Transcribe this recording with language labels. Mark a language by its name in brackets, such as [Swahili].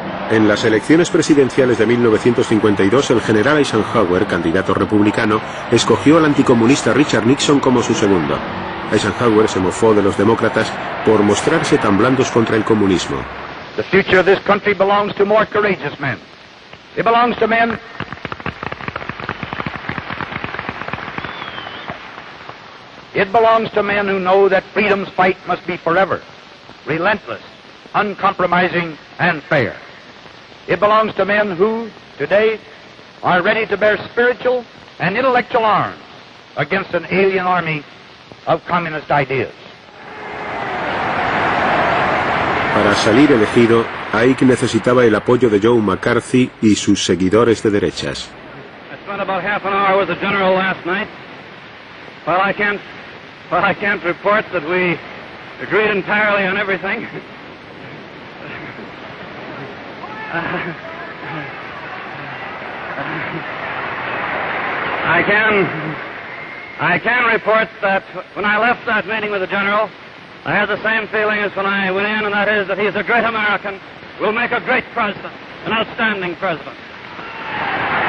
[Spanish] En las elecciones presidenciales de 1952, el general Eisenhower, candidato republicano, escogió al anticomunista Richard Nixon como su segundo. Eisenhower se mofó de los demócratas por mostrarse tan blandos contra el comunismo. [English] The future of this country belongs to more courageous men. It belongs to men who know that freedom's fight must be forever, relentless, uncompromising, and fair. It belongs to men who, today, are ready to bear spiritual and intellectual arms against an alien army of communist ideas. [Spanish] Para salir elegido, Ike necesitaba el apoyo de Joe McCarthy y sus seguidores de derechas. [English] I spent about half an hour with the general last night. Well, I can't report that we agreed entirely on everything. I can report that when I left that meeting with the general, I had the same feeling as when I went in, and that is that he's a great American, will make a great president, an outstanding president.